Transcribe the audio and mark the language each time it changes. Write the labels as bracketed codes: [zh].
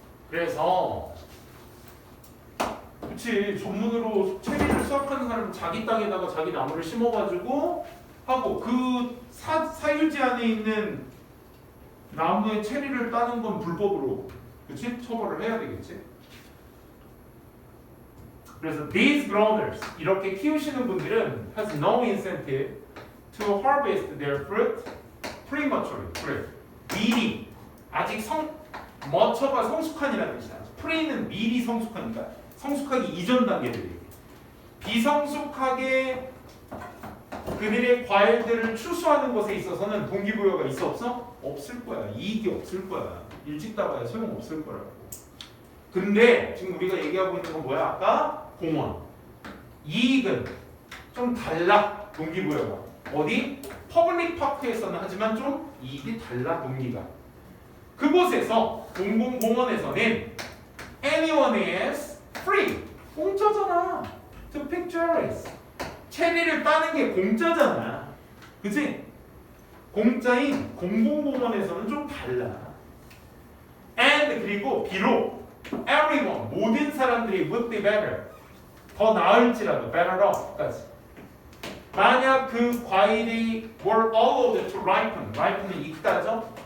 [ko] 그래서 그치 전문으로 체리를 수확하는 사람은 자기 땅에다가 자기 나무를 심어가지고 하고 그 사유지 안에 있는 나무의 체리를 따는 건 불법으로 그치? 처벌을 해야 되겠지? 그래서 [en] these growers [ko] 이렇게 키우시는 분들은 [en] has no incentive to harvest their fruit prematurely. [ko] 그래. 미리 아직 머처가 성숙한이라는 뜻이야. 프리는 미리 성숙하니까 성숙하기 이전 단계들이 비성숙하게 그들의 과일들을 추수하는 것에 있어서는 동기부여가 있어 없어? 없을 거야. 이익이 없을 거야. 일찍 따봐야 소용 없을 거라고. 근데 지금 우리가 얘기하고 있는 건 뭐야? 아까 공원. 이익은 좀 달라. 동기부여가. 어디? 퍼블릭 파크에서는 하지만 좀 이익이 달라. 동기가. 그곳에서 공공공원에서는 [en] anyone is free. [ko] 공짜잖아. [en] To pick cherries. [ko] 체리를 따는 게 공짜잖아. 그치? 공짜인 공공공원에서는 좀 달라. And 그리고 비록 everyone 모든 사람들이 [en] would be better [ko] 더 나을지라도 [en] better off [ko] 까지 만약 그 과일이 [en] were allowed to ripen ripen [ko] 은 익다죠?